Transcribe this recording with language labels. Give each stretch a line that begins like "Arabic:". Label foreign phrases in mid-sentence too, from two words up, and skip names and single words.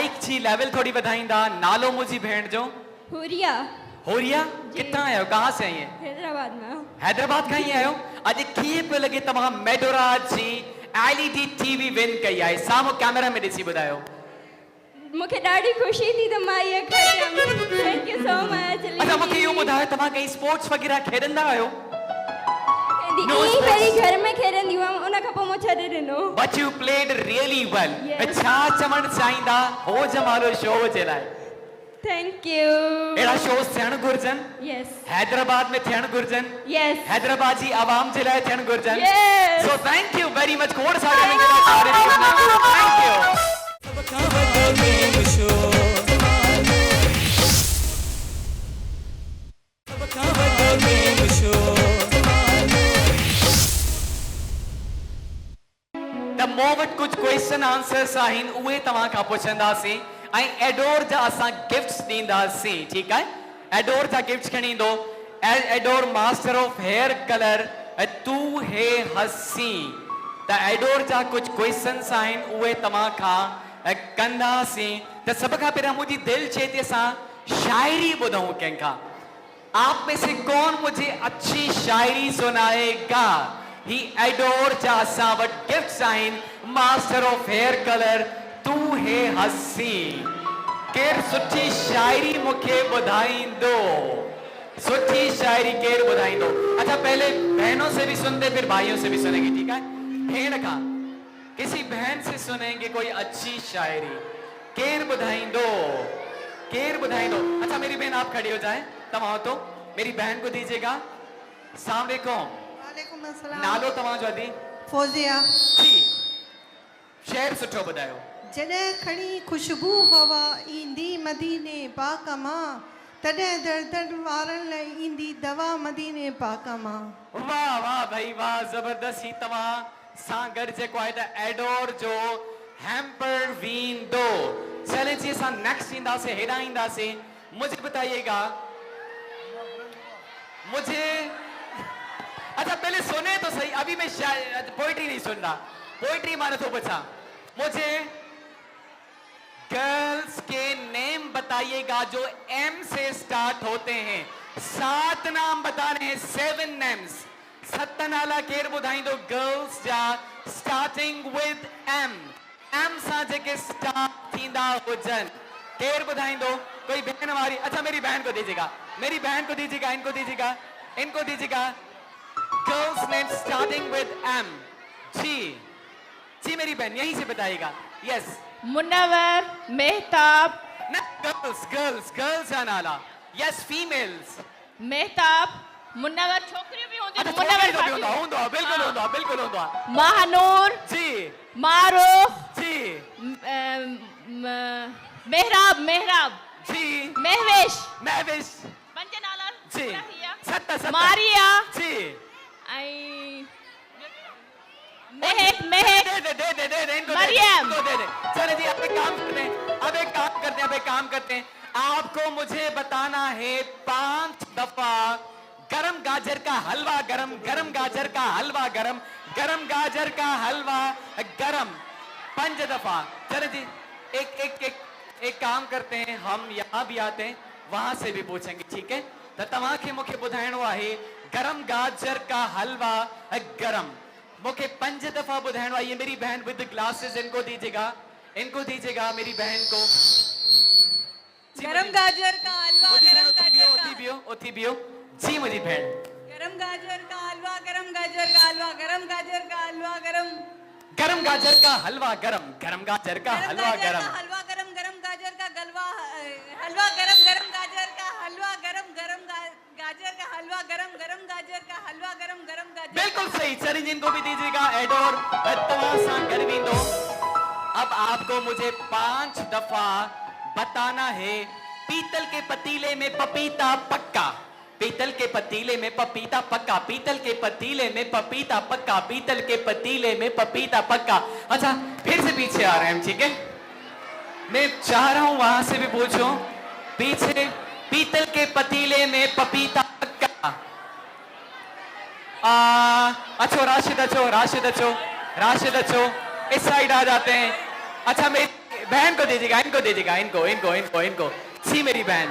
Sindhi: मुझी लेवल थोड़ी वधाईंदा नालो मुझी भेण जो हुरिया
Urdu: ہوریا کتنا آیو کہاں سے آئی ہے
Sindhi: हैदराबाद में हैदराबाद खां ही आयो अॼु कीअं पियो लॻे तव्हां मेडोरा जी LED TV विन कई आहे साम्हूं कैमरा में ॾिसी ॿुधायो मूंखे ॾाढी ख़ुशी थी त मां इहा खणी आयमि
English: thank you so much
Sindhi: अच्छा मूंखे इहो ॿुधायो तव्हां कहीं स्पोर्ट्स वग़ैरह खेॾंदा आहियो No ईअं sports. पहिरीं घर में खेॾंदी हुअमि उन खां पोइ मूं छॾे ॾिनो
English: But you played really well. Yes.
Sindhi: छा चवणु चाहींदा हो जमालो शो जे लाइ
English: thank you
Sindhi: अहिड़ा शोस थियणु घुर्जनि यस हैदराबाद में थियणु घुर्जनि यस हैदराबाद जी आवाम जे लाइ थियणु घुर्जनि Yes.
English: So thank you very much
Sindhi: खोड़ सारे मुंहिंजे लाइ तारीफ़ कयो।
English: Thank you.
Sindhi: त मूं वटि कुझु
English: question answers
Sindhi: आहिनि उहे तव्हां खां पुछंदासीं ऐं एडोर जा असां गिफ्ट्स ॾींदासीं ठीकु आहे एडोर जा गिफ्ट्स खणी ईंदो एडोर
English: master of hair color
Sindhi: तू हे हसी त एडोर जा कुझु क्वेश्चन्स आहिनि उहे तव्हां खां कंदासीं त सभ खां पहिरियों मुंहिंजी दिलि चए थी असां शाइरी ॿुधूं कंहिंखां
Urdu: آپ میں سے کون مجھے اچھی شاعری سنائے گا
Sindhi: ही एडोर जा असां वटि गिफ्ट्स आहिनि
English: master of hair color
Sindhi: तू हे हसी केरु सुठी शायरी मूंखे ॿुधाईंदो सुठी शायरी केरु ॿुधाईंदो
Urdu: اچھا پہلے بہنوں سے بھی سنتے پھر بھائیوں سے بھی سنیں گے ٹھیک ہے
Sindhi: भेण खां
Urdu: کسی بہن سے سنیں گے کوئی اچھی شاعری
Sindhi: केरु ॿुधाईंदो
Urdu: اچھا میری بہن آپ کھڑی ہو جائے तव्हां تو میری بہن کو دیجیے گا
Arabic: السلام عليكم وعليكم السلام
Sindhi: नालो तव्हां जो अदी फौजिया जी शेर सुठो ॿुधायो जॾहिं खणी खुशबू हवा ईंदी मदीने पाक मां तॾहिं दर्द वारनि लाइ ईंदी दवा मदीने पाक मां वाह वाह भाई वाह जबरदस्त ही तव्हां सां गॾु जेको आहे त एडोर जो हैम्पर वींदो चले जी असां नेक्स्ट ईंदासीं हेॾां ईंदासीं
Urdu: مجھے بتائیے گا مجھے اچھا پہلے سنے تو سہی ابھی میں پوئٹری نہیں سن رہا پوئٹری مانے تو بچا مجھے گرلز کے نیم بتائیے گا جو ایم سے اسٹارٹ ہوتے ہیں 7 نام بتانے ہیں 7 نیمز
Sindhi: 7 नाला केर ॿुधाईंदो गर्ल्स जा
English: starting with M
Sindhi: सां जेके स्टार्ट थींदा हुजनि केर ॿुधाईंदो कोई बहन वारी
Urdu: اچھا میری بہن کو دیجیے گا انکو دیجیے گا
English: girls name starting with M
Urdu: جی میری بہن یہیں سے بتائیے گا یس
Sindhi: मुनव्वर मेहताब गर्ल्स जा नाला यस फीमेल्स मेहताब मुनव्वर छोकिरियूं बि हूंदियूं अच्छा छोकिरी जो बि हूंदो बिल्कुलु हूंदो महानूर जी मारूफ जी मेहराब जी महवेश पंज नाला जी पूरा थी विया। सत मारिया जी ऐं महक दे इनको मरियम।
Urdu: دے چلے جی اب ایک کام کرتے ہیں آپ کو مجھے بتانا ہے 5 دفعہ گرم گاجر کا حلوہ گرم گاجر کا حلوہ گرم گاجر کا حلوہ گرم 5 دفعہ چلے جی ایک کام کرتے ہیں ہم یہاں بھی آتے ہیں وہاں سے بھی پوچھیں گے ٹھیک ہے
Sindhi: तो तव्हांखे मूंखे ॿुधाइणो आहे
Urdu: گرم گاجر کا حلوہ گرم مجھے 5 دفعہ بدھائنو ہے یہ میری بہن
English: with glasses
Urdu: انکو دیجیے گا میری بہن کو گرم گاجر کا حلوہ
Sindhi: ओथी बियो जी मुझी बहन
Urdu: گرم گاجر کا حلوہ گرم گاجر کا حلوہ گرم گاجر کا حلوہ گرم گاجر کا حلوہ گرم گاجر کا حلوہ گرم حلوہ گرم گاجر کا گلوہ حلوہ گرم گاجر کا حلوہ گرم گاجر کا حلوہ گرم گاجر کا حلوہ گرم گاجر بالکل صحیح چلیے جن کو بھی دیجیے گا ایڈور تماشا گرمی دو اب آپ کو مجھے 5 دفعہ بتانا ہے پیتل کے پتیلے میں پپیتا پکا پیتل کے پتیلے میں پپیتا پکا پیتل کے پتیلے میں پپیتا پکا پیتل کے پتیلے میں پپیتا پکا اچھا پھر سے پیچھے آ رہے ہیں ہم ٹھیک ہے میں چاہ رہا ہوں وہاں سے بھی پوچھو پیچھے پیتل کے پتیلے میں پپیتا پکا راشد اچھو اس سائیڈ آ جاتے ہیں اچھا میری بہن کو دیجیے گا، انکو دیجیے گا، انکو انکو انکو انکو سی میری بہن.